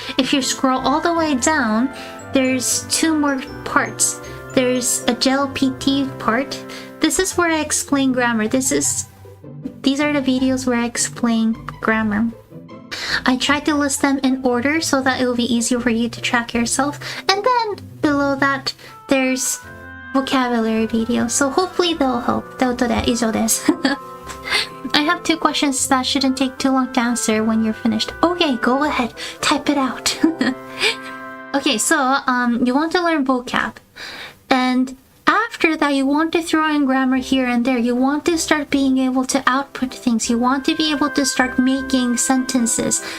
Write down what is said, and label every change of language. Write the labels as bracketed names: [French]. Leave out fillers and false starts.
[English] If you scroll all the way down, there's 2 more parts. There's a gel PT part. This is where I explain grammar. These are the videos where I explain grammar. I try to list them in order so that it will be easier for you to track yourself. And then below that, there's vocabulary videos. So hopefully they'll help. [Japanese] ということで、以上です。 [English] I have 2 questions that shouldn't take too long to answer when you're finished. Okay, go ahead. Type it out. Okay, so you want to learn vocab. And after that, you want to throw in grammar here and there. You want to start being able to output things. You want to be able to start making sentences.